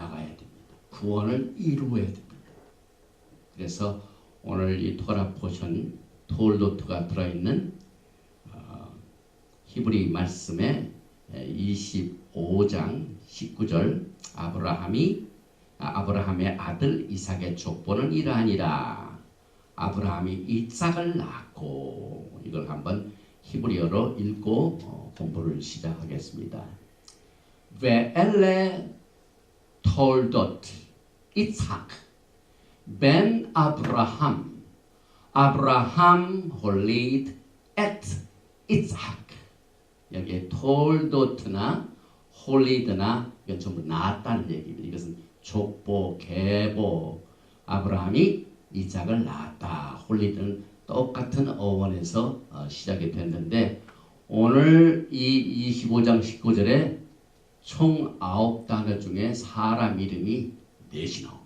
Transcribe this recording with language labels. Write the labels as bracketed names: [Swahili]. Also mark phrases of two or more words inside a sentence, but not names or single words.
[Korean] 구원을 이루어야 됩니다. 그래서 오늘 이 [English] Torah portion [Korean] 톨도트가 들어있는 히브리 말씀의 25장 19절 아브라함의 아들 이삭의 족보는 이러하니라. 아브라함이 이삭을 낳고, 이걸 한번 히브리어로 읽고 공부를 시작하겠습니다. [Hebrew] ואלה תולדות יצחק בן אברהם הוליד את יצחק. [Korean] 여기에 톨도트나 홀리드나 이건 전부 낳았다는 얘기입니다. 이것은 족보, 계보. 아브라함이 이삭을 낳았다. 홀리드는 똑같은 어원에서 시작이 됐는데, 오늘 이 25장 19절에 총 9단어 중에 사람 이름이 4이 나옵니다.